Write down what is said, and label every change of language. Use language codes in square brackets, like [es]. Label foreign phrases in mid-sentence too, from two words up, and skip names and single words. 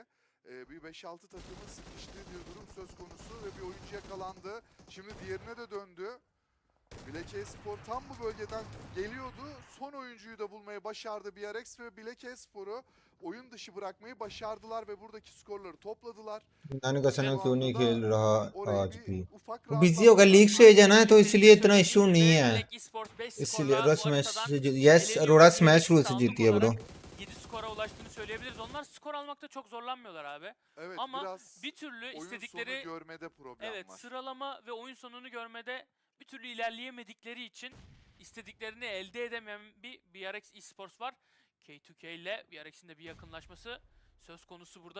[tr] Bir 5-6 takımın sıkıştığı bir durum söz konusu ve bir oyuncu yakalandı. Şimdi diğerine de döndü. Black Esport tam bu bölgeden geliyordu. Son oyuncuyu da bulmayı başardı BRX ve Black Esport'u oyun dışı bırakmayı başardılar ve buradaki skorları topladılar. [hi] नानी का सना क्यों नहीं खेल रहा आज भी [tr] ufak [hi] बिजी होगा [en] league stage [hi] है ना तो इसलिए इतना इशू नहीं है [tr] Black Esports 5 [hi] इसलिए [tr] skorla [hi] अरोरा [tr] bu [hi] स्मैश [tr] haritadan [en] यस [tr] eleniyor. [hi] अरोरा [en] smash rule [hi] से [tr] Anlık [hi] जीती है ब्रो [tr] olarak 7 skora ulaştığını söyleyebiliriz. Onlar skor almakta çok zorlanmıyorlar abi. Evet, Ama biraz bir türlü oyun istedikleri sonu görmede problem evet, var. sıralama ve oyun sonunu görmede bir türlü ilerleyemedikleri için istediklerini elde edemeyen bir BRX Esports var. K2K ile BRX'in de bir yakınlaşması söz konusu burada.